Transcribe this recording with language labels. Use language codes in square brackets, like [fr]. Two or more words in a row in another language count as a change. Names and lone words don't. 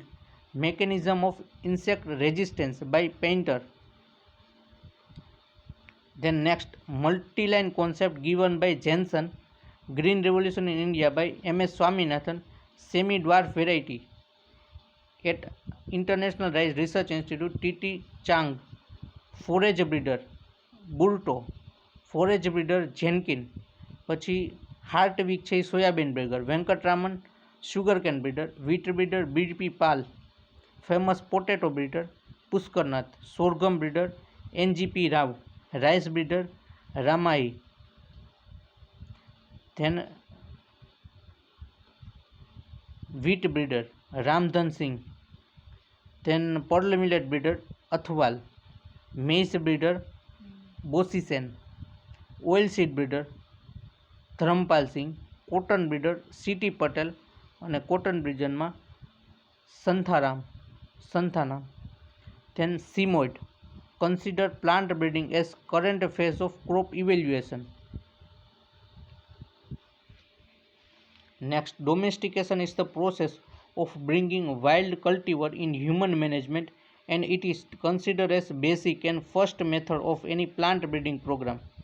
[en] Mechanism of insect resistance by Painter. Then next, multi-line concept given by Jensen. Green Revolution in India by M.S. Swaminathan. Semi-dwarf variety at International Rice Research Institute, T.T. Chang. Forage breeder Burto. Forage breeder Jenkin. [gu] પછી હાર્ટવિક છે [en] soybean breeder. Venkataraman sugar cane breeder. Wheat breeder BP Pal. Famous potato breeder Pushkarnath. Sorghum breeder NGP Rao. Rice breeder Ramiah. Then wheat breeder Ramdhan Singh. Then pearl millet breeder Athwal. Maize breeder Bosisen. Oil seed breeder Dharampal Singh. Cotton breeder CT Patel અને cotton breedingમાં Santhanam. Then Simmonds. Consider plant breeding as current phase of crop evaluation. Next, domestication is the process of bringing wild cultivar in human management, and it is considered as basic and first method of any plant breeding program.